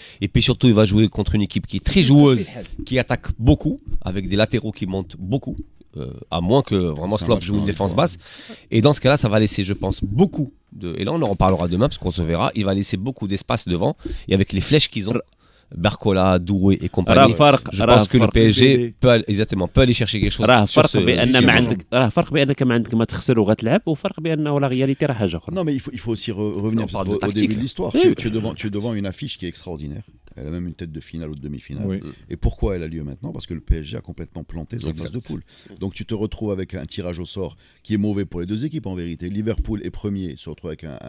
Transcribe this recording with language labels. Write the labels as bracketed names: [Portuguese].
[French] Et puis surtout, il va jouer contre une équipe qui est très joueuse, qui attaque beaucoup, avec des latéraux qui montent beaucoup, à moins que vraiment Slop joue une défense basse. Et dans ce cas-là, ça va laisser, je pense, beaucoup et là, on en reparlera demain, parce qu'on se verra. Il va laisser beaucoup d'espace devant, et avec les flèches qu'ils ont. Barcola, Doué et compagnie. Je pense que le PSG peut aller chercher quelque chose. [Arabic] فرق بانك ما عندك ما تخسر وغتلعب وفرق بانه لا رياليتي راه حاجه اخرى. [French] Non mais il faut aussi revenir au début de l'histoire. Tu es devant une affiche qui est extraordinaire. Elle a même une tête de finale ou de demi-finale. Oui. Et pourquoi elle a lieu maintenant? Parce que le PSG a complètement planté sa phase de poule. Donc tu te retrouves avec un tirage au sort qui est mauvais pour les deux équipes en vérité. Liverpool est premier, se retrouve avec